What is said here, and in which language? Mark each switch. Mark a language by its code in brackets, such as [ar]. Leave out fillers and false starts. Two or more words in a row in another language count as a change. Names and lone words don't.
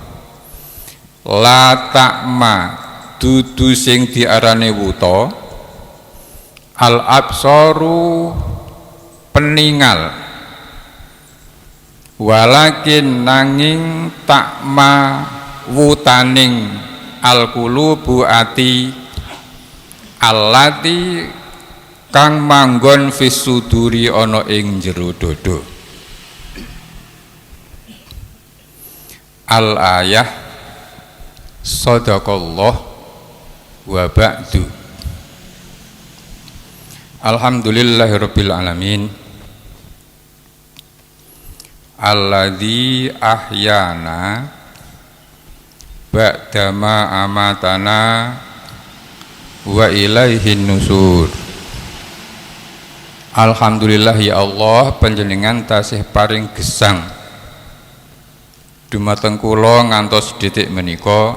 [ar] لا تعمى [jv] dudu sing diarani wuta [ar] الأبصار [jv] peningal walakin nanging takma wutaning alqulubu ati allati kang manggon [ar] في الصدور [jv] ana ing jero dodo. [ar] الآية صدق الله وبعد. الحمد لله رب العالمين الذي أحيانا بعد ما أماتنا وإليه النشور. الحمد لله يا الله, [jv] panjenengan tasih paring gesang dumateng kula ngantos detik menika.